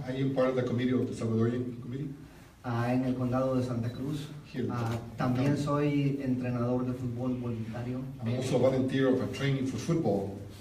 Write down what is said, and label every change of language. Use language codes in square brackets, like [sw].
[en] I am part of the committee of the Salvadorian Committee. [es] en el condado de Santa Cruz. También soy entrenador de fútbol voluntario. [en] I'm also a volunteer of a training for football.